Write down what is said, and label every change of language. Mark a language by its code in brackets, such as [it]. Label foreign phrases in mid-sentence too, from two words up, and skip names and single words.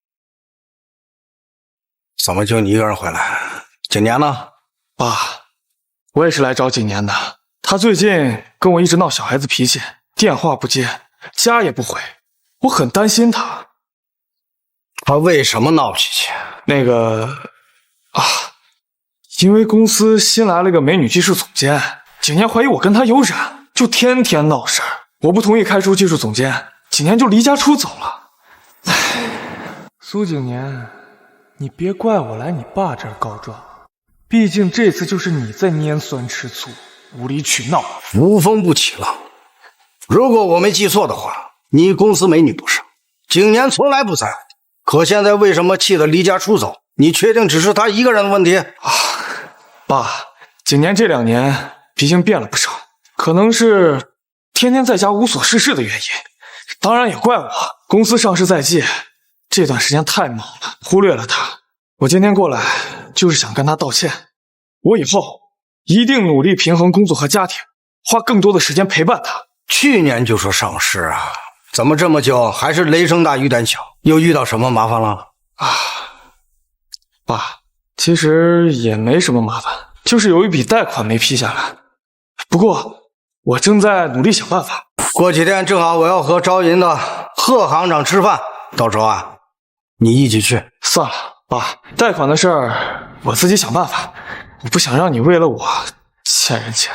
[zh] 怎麼就你一個人回來？景年呢？爸，我也是來找景年的。他最近跟我一直鬧小孩子脾氣，電話不接，家也不回，我很擔心他。他為什麼鬧脾氣？那個因為公司新來了個美女技術總監，景年懷疑我跟他有染，就天天鬧事兒。我不同意開除技術總監，景年就離家出走了。蘇景年，你別怪我來你爸這兒告狀，畢竟這次就是你在拈酸吃醋，無理取鬧。無風不起浪。如果我沒記錯的話，你公司美女不少，景年從來不在乎。可現在為什麼氣得離家出走？你確定只是他一個人的問題？爸，景年這2年畢竟變了不少，可能是天天在家無所事事的原因。當然也怪我，公司上市在即，這段時間太忙了，忽略了他。我今天過來就是想跟他道歉，我以後一定努力平衡工作和家庭，花更多的時間陪伴他。去年就說上市啊，怎麼這麼久還是雷聲大雨點小？又遇到什麼麻煩了？爸，其實也沒什麼麻煩，就是有一筆貸款沒批下來。不過我正在努力想辦法。過幾天正好我要和招銀的賀行長吃飯，到時候啊，你一起去。算了，爸，貸款的事兒我自己想辦法，我不想讓你為了我欠人錢。